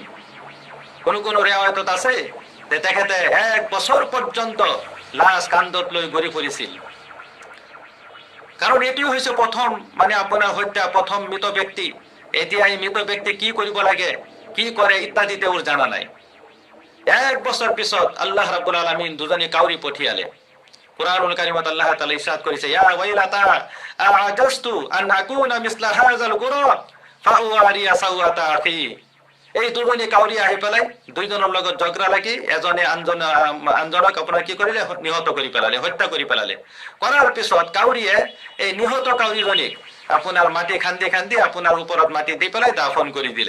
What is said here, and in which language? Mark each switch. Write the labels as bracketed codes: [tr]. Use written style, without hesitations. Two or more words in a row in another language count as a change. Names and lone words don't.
[as] কোনো ৰেৱায়তত আছে যে তেখেতে 1 বছৰ পৰ্যন্ত লাশ কান্ধত লৈ ঘূৰি ফুৰিছিল। কাৰণ এটি হৈছে প্ৰথম মানে আপোনাৰ হত্যা, প্ৰথম মৃত ব্যক্তি। এতিয়া এই মৃত ব্যক্তি কি কৰিব লাগে, কি কৰে ইত্যাদি তেওঁৰ জানা নাই। 1 বছৰ পিছত [ar] الله رب العالمين [as] দুজনী কাউৰী পঠিয়ালে। কুরআনুল কারীমত আল্লাহ তাআলা ইরশাদ করেছে, [ar] يا ويلتا أعجزت أن أكون مثل هذا الغراب فأواري سوأة أخي. [as] এই দুজনী কাউৰী আহি পেলাই দুইজনৰ লগত ঝগড়া লাগি এজনে আনজনক আপোনাৰ কি কৰিলে, নিহত কৰি পেলালে, হত্যা কৰি পেলালে। কৰাৰ পিছত কাউৰীয়ে এই নিহত কাউৰীজনীক আপোনাৰ মাটি খান্দি আপোনাৰ ওপৰত মাটি দি পেলাই দাফন কৰি দিলে।